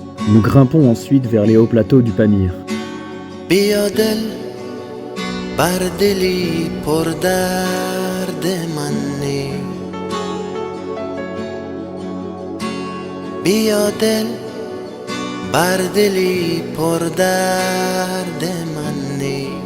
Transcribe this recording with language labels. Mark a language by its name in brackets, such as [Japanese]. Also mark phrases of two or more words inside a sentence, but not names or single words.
[French] Nous grimpons ensuite vers les hauts plateaux du Pamir. [Persian] بیا دل بر دلی پر درد من نی بیا دل بر دلی پر درد من نی